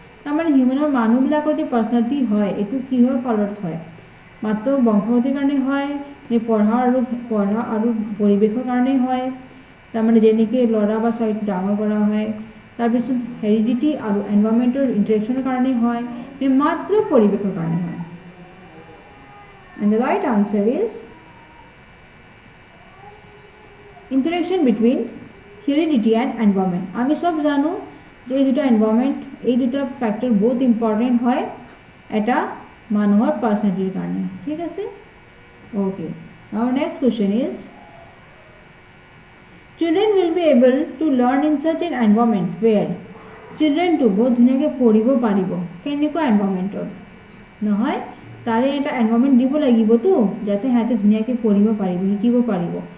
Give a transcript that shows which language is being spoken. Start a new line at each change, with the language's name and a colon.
Assamese: আমাৰ হিউমেনৰ মানুহবিলাকৰ যে পাৰ্চনেলিটি হয় এইটো কিহৰ ফলত হয়, মাত্ৰ বংশগতিৰ কাৰণে হয় নে পঢ়া আৰু পৰিৱেশৰ কাৰণে হয়, তাৰমানে যেনেকৈ ল'ৰা বা ছোৱালীক ডাঙৰ কৰা হয়, তাৰপিছত হেৰিডিটি আৰু এনভাইৰনমেণ্টৰ ইণ্টাৰেকশ্যনৰ কাৰণে হয় নে মাত্ৰ পৰিৱেশৰ কাৰণে হয়।
English: And the right answer is interaction between heredity and environment।
Assamese: আমি সব জানো যে এই দুটা এনভাইৰনমেণ্ট, এই দুটা ফেক্টৰ বহুত ইম্পৰ্টেণ্ট হয় এটা মানুহৰ পাৰ্চনেলিটিৰ কাৰণে। ঠিক আছে, okay.
English: Our next question is children will be able to learn in such an environment where children to
Assamese: বহুত ধুনীয়াকৈ পঢ়িব পাৰিব, কেনেকুৱা এনভাইৰনমেণ্টত নহয়, তাৰে এটা এনভাইৰনমেণ্ট দিব লাগিবতো যাতে সিহঁতে ধুনীয়াকৈ পঢ়িব পাৰিব, শিকিব পাৰিব।